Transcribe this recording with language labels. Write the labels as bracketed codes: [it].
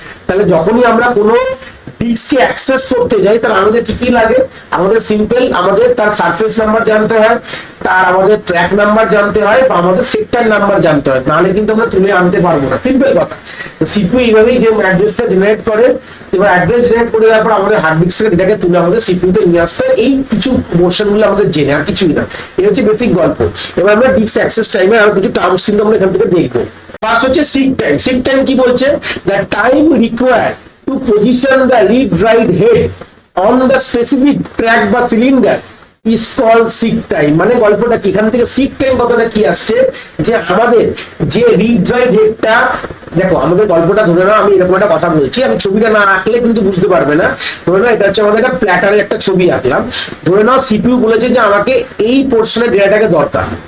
[bn] তাহলে যখনই আমরা কোনো ডিস্ককে অ্যাক্সেস করতে যাই, তাহলে আমাদের কি কি লাগে, আমাদের সিম্পল আমাদের তার সারফেস নাম্বার জানতে হয়, তার আমাদের ট্র্যাক নাম্বার জানতে হয়, বা আমাদের সেক্টর নাম্বার জানতে হয়, নাহলে কিন্তু আমরা তুলে আনতে পারবো না। সিম্পল কথা। সিপিইউ এইভাবেই যে অ্যাড্রেসটা জেনারেট করে, এবার অ্যাড্রেস জেনারেট করে দেওয়ার পর আমাদের হার্ড ডিস্ক থেকে এটাকে তুলে আমাদের সিপিইউতে নিয়ে আসতে হয়। এই কিছু পোর্শন গুলো আমাদের জেনে, আর কিছুই না। এই হচ্ছে বেসিক গল্প। এবার আমরা ডিস্ক অ্যাক্সেস টাইমে আরো কিছু টার্মস কিন্তু আমরা এখান থেকে দেখবো। ফার্স্ট হচ্ছে সিক টাইম। সিক টাইম কি বলছে, [en] The time required to position the read write head on the specific track বা cylinder is called seek time। [bn] মানে গল্পটা কি, এখান থেকে seek time কথাটা কি আসছে, যে আমাদের যে read write হেডটা, দেখো আমাদের গল্পটা ধরে নাও, আমি এরকম একটা কথা বলছি, আমি ছবিটা না আঁকলে কিন্তু বুঝতে পারবে না। ধরে নাও এটা হচ্ছে আমাদের একটা প্ল্যাটারের একটা ছবি আঁকলাম। ধরে নাও সিপিইউ বলেছে যে আমাকে এই পোর্শনের ডেটাটাকে দরকার।